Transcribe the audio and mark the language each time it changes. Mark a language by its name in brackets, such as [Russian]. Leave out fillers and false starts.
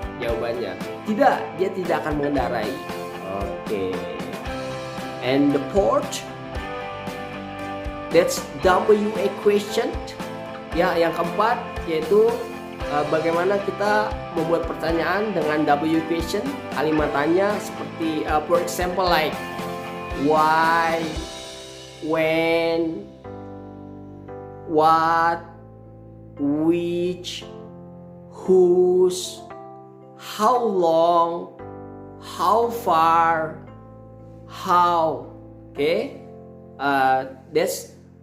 [Indonesian] Jawabannya, tidak, dia tidak akan mengendarai. Oke. [English] And the fourth, that's WA question. [Indonesian] Ya, yang keempat yaitu bagaimana kita membuat pertanyaan dengan W question. Kalimat tanya seperti [English] for example like why, when, what, which, whose, how long, how far, how. Okay, that's